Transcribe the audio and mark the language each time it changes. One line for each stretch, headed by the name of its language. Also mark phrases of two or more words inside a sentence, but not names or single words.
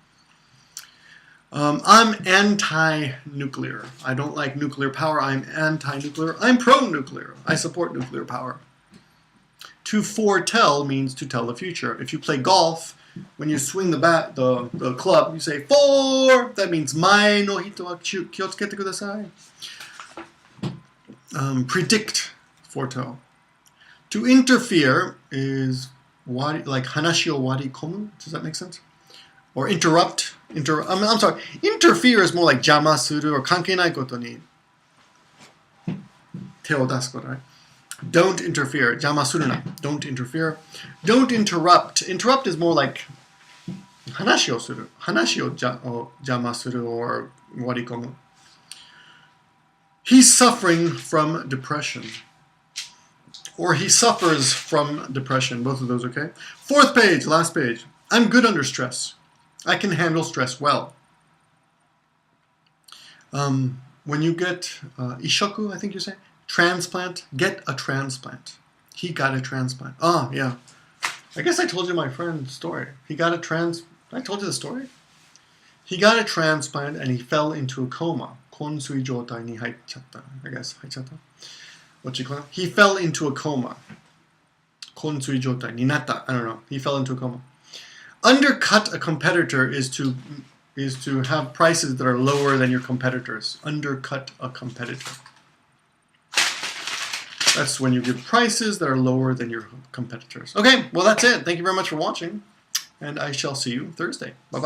English: I'm anti-nuclear. I don't like nuclear power. I'm anti-nuclear. I'm pro-nuclear. I support nuclear power. To foretell means to tell the future. If you play golf, when you swing the club, you say 4. That means
Japanese: 前の人は気をつけてください.
English: Predict, foretell. To interfere is like
Japanese: 話を割り込む.
English: Does that make sense? Or interrupt. I'm sorry. Interfere is more like
Japanese: 邪魔する
English: or
Japanese: 関係ないことに手を出すこと,
English: right? Don't interfere.
Japanese: 邪魔するな.
English: Don't interfere. Don't interrupt. Interrupt is more like
Japanese: 話をする. 話を邪魔する or 割り込む.
English: He's suffering from depression. Or he suffers from depression. Both of those, okay? 4th page, last page. I'm good under stress. I can handle stress well. When you get ishoku, I think you say, transplant, get a transplant. He got a transplant. Ah, yeah. I guess I told you my friend's story. He got a I told you the story? He got a transplant and he fell into a coma.
Japanese: 昏睡状態に入っちゃった.
English: I guess, haichatta. What you call it? He fell into a coma.
Japanese: 昏睡状態になった.
English: I don't know. He fell into a coma. Undercut a competitor is to have prices that are lower than your competitors. Undercut a competitor. That's when you give prices that are lower than your competitors. Okay, well that's it. Thank you very much for watching, and I shall see you Thursday.